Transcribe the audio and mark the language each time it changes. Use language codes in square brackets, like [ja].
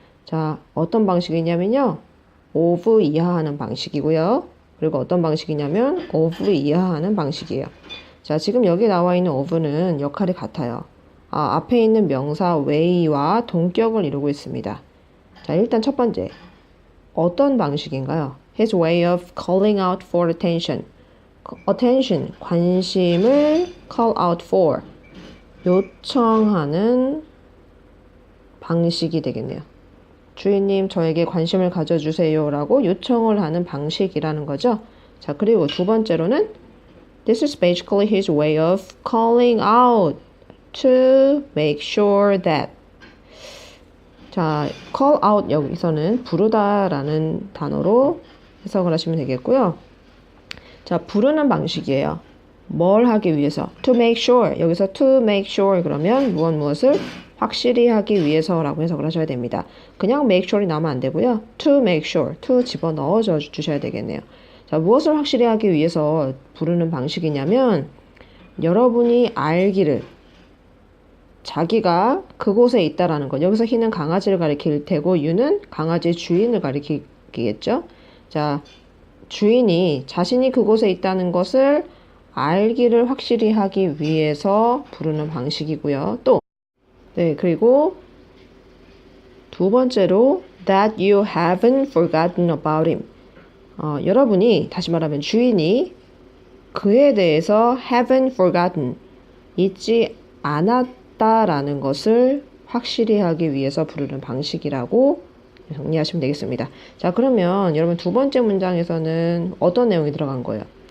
[ko] 자, 어떤 방식이냐면요, of 이하하는 방식이고요. 그리고 어떤 방식이냐면 of 이하하는 방식이에요. 자, 지금 여기 나와 있는 of는 역할이 같아요. 앞에 있는 명사 way와 동격을 이루고 있습니다. 자, 일단 첫 번째, 어떤 방식인가요? [en] His way of calling out for attention. [ko] attention, 관심을 call out for, 요청하는 방식이 되겠네요. 주인님, 저에게 관심을 가져주세요 라고 요청을 하는 방식이라는 거죠. 자, 그리고 두 번째로는 [en] This is basically his way of calling out to make sure that. [ko] 자, call out 여기서는 부르다 라는 단어로 해석을 하시면 되겠고요. 자, 부르는 방식이에요. 뭘 하기 위해서? [en] To make sure. [ko] 여기서 [en] to make sure [ko] 그러면 무엇을 확실히 하기 위해서라고 해석을 하셔야 됩니다. 그냥 make sure이 나오면 안 되고요. [en] to make sure, [ko] to 집어넣어 주셔야 되겠네요. 자, 무엇을 확실히 하기 위해서 부르는 방식이냐면 여러분이 알기를 자기가 그곳에 있다라는 것. 여기서 he는 강아지를 가리킬 테고 you는 강아지의 주인을 가리키겠죠. 자, 주인이 자신이 그곳에 있다는 것을 알기를 확실히 하기 위해서 부르는 방식이고요. 또 네, 그리고 두 번째로 [en] that you haven't forgotten about him. [ko] 여러분이 다시 말하면 주인이 그에 대해서 [en] haven't forgotten [ko] 잊지 않았다라는 것을 확실히 하기 위해서 부르는 방식이라고 정리하시면 되겠습니다. 자, 그러면 여러분 두 번째 문장에서는 어떤 내용이 들어간 거예요?